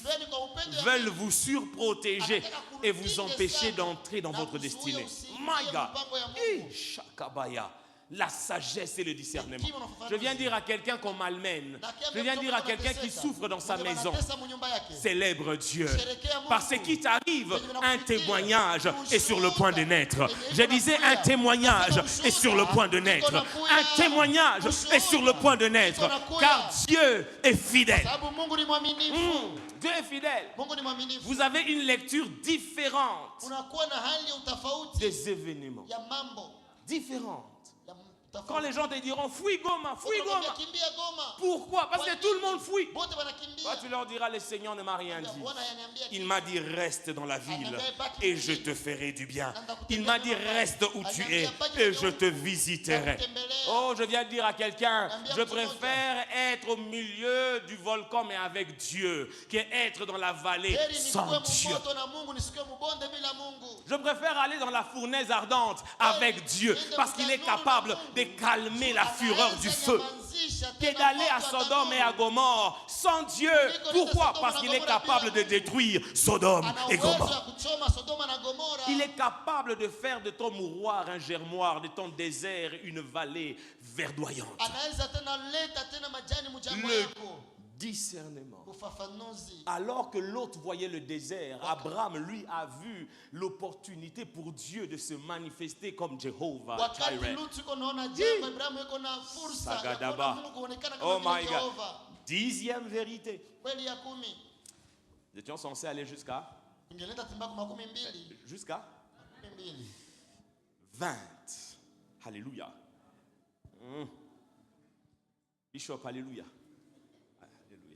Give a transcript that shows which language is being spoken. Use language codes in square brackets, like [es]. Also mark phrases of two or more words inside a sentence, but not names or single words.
[sw] Rubeni kwa upendo ya [fr] veulent vous surprotéger et vous empêcher d'entrer dans votre destinée. [en] My God! Hi, Shakabaya. [fr] La sagesse et le discernement. Je viens dire à quelqu'un qu'on malmène. Je viens dire à quelqu'un qui souffre dans sa maison. Célèbre Dieu. Parce qu'il t'arrive, un témoignage est sur le point de naître. Je disais, un témoignage est sur le point de naître. Un témoignage est sur le point de naître. Car Dieu est fidèle. [sw] Sababu Mungu ni mwaminifu. [fr] Dieu est fidèle. [sw] Mungu ni mwaminifu. [fr] Vous avez une lecture différente [sw] Unakuwa na hali ya utofauti [fr] des événements. [sw] ya mambo [fr] Différentes. [sw] ya [fr] Quand les gens te diront, fouille Goma, fouille Goma. [sw] Kimbia Goma. [fr] Pourquoi? Parce que tout le monde fouille. [sw] Bote wanakimbia. [fr] Toi, tu leur diras, le Seigneur ne m'a rien dit. [sw] Bwana ananiambia [fr] Il m'a dit, reste dans la ville et je te ferai du bien. Il m'a dit, reste où tu es et je te visiterai. Oh, je viens de dire à quelqu'un, je préfère être au milieu du volcan mais avec Dieu, qu'être dans la vallée [sw] heri [fr] sans [sw] nikuwe [fr] Dieu. [sw] mmoto na Mungu nisikuwe mbonde bila Mungu. [fr] Je préfère aller dans la fournaise ardente avec Dieu parce qu'il est capable de calmer la fureur du feu. Que d'aller à Sodome et à Gomorre sans Dieu. Pourquoi? Parce qu'il est capable de détruire Sodome et Gomorre. Il est capable de faire de ton mouroir un germoir, de ton désert une vallée verdoyante. Le discernement. Alors que l'autre voyait le désert, Abraham, lui, a vu l'opportunité pour Dieu de se manifester comme Jéhovah. Sagadaba. [en] Oh my God. [fr] 10e vérité. Nous étions censés aller jusqu'à 20. Alléluia. Bishop, alléluia. Alléluia.